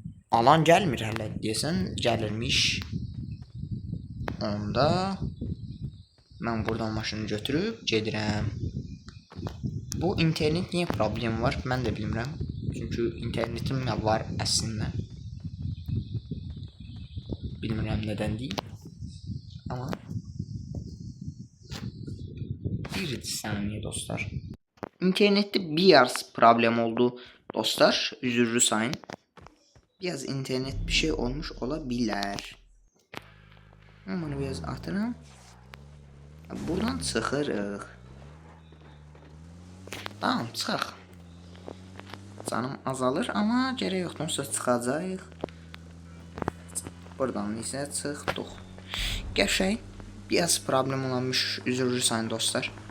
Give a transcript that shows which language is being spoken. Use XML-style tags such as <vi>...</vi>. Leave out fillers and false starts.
<az>Alan gəlmir hələ deyəsən, gəlirmiş. Onda mən buradan maşını götürüb gedirəm. Bu internet niyə problem var? Mən də bilmirəm. Çünki internetim var əslində. Bilmirəm nədən deyil. Amma bir saniye dostlar.</az> <tr>İnternette biraz problem oldu dostlar.</tr> <az>Üzürlü sayın.</az> <tr>Biraz internet bir şey olmuş olabilir.</tr> <az>Bunu biraz atırım. Buradan çıxırıq. Tamam, çıxaq. Canım azalır amma gərək yoxdur, onsuz çıxacağıq. Buradan isə çıxdıq. Qəşəng. Biraz problem olanmış, üzr sayın dostlar.</az>